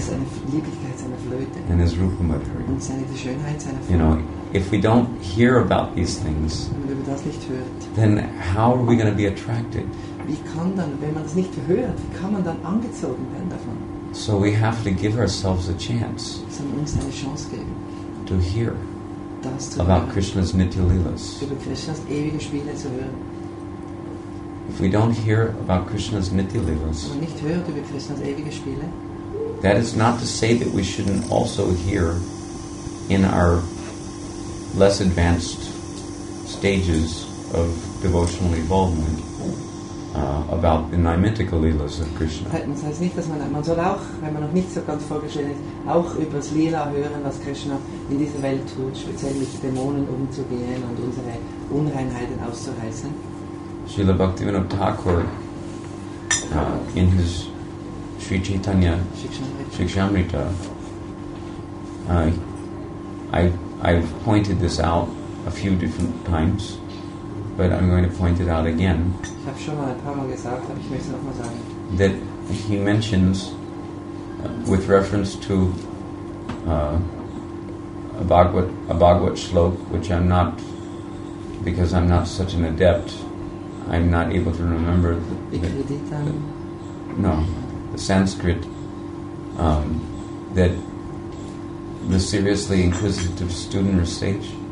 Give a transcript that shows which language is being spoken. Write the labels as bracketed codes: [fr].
[de] Seine Lieblichkeit seiner Flöte. [en] And his rupa madhurya. [de] Und die Schönheit seiner Form. [en] If we don't hear about these things, then how are we going to be attracted? [de] Wie kann dann, wenn man das nicht hört, wie kann man dann angezogen werden davon? [en] So we have to give ourselves a chance [de] uns eine Chance geben, [en] to hear about Krishna's Nitya Leelas. [de] Über Krishnas ewige Spiele zu hören. [en] If we don't hear about Krishna's Nitya Leelas, [de] wenn man nicht hört über Krishnas ewige Spiele, [en] that is not to say that we shouldn't also hear in our less advanced stages of devotional involvement about the Naimittika Leelas of Krishna. [de] Das heißt nicht, dass man soll auch, wenn man noch nicht so ganz vorgestellt ist, auch über das Lila hören, was Krishna in dieser Welt tut, speziell mit Dämonen umzugehen und unsere Unreinheiten auszureißen. [en] Srila Bhaktivinoda Thakur, in his Sri Chaitanya Shikshamrita, I've pointed this out a few different times, but I'm going to point it out again. [de] Ich habe schon mal ein paar Mal gesagt, aber ich möchte es noch mal sagen. [en] That he mentions, with reference to a Bhagavad shlok, which I'm not, because I'm not such an adept, I'm not able to remember the Sanskrit, that the seriously inquisitive student recites,